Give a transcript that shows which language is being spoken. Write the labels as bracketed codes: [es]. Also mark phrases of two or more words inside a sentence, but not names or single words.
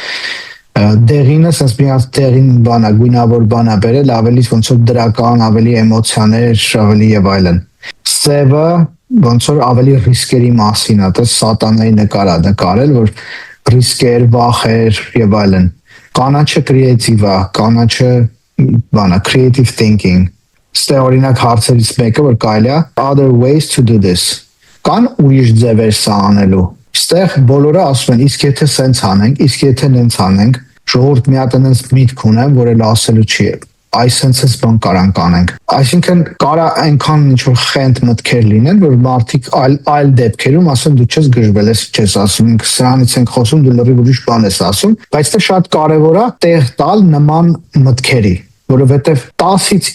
[hy] Դեղինը sense մի հատ դեղին բան է, գույնավոր բան է բերել, ավելի ոնց որ դրական, ավելի էմոցիաներ, ավելի եւ այլն։ Սևը ոնց որ ավելի ռիսկերի մասին է, դա սատանայի նկար է նկարել, որ ռիսկեր, վախեր եւ այլն։ Կանաչը կրեատիվ է, կանաչը բանա [en] creative thinking։ [hy] Ստե օրինակ հարցերից մեկը որ կարելի է [en] other ways to do [hy] this։ Կան ուրիշ ձևեր սա անելու։ Ստեղ բոլորը ասում են, իսկ եթե սենց անենք, իսկ եթե նենց անենք, ժողովուրդ մի հատ այնպես միտք ունեն, որ էլ ասելու չի։ Այս sense-ս բան կարանք անենք։ Այսինքն կարա այնքան ինչ որ խենթ մտքեր լինեն, որ մարդիկ այլ դեպքերում ասեն դու չես գժվել, ես չես ասում, սրանից ենք խոսում, դու լրիվ ուրիշ բան ես ասում, բայց դա շատ կարևոր է տեղ տալ նման մտքերի, որովհետև 10-ից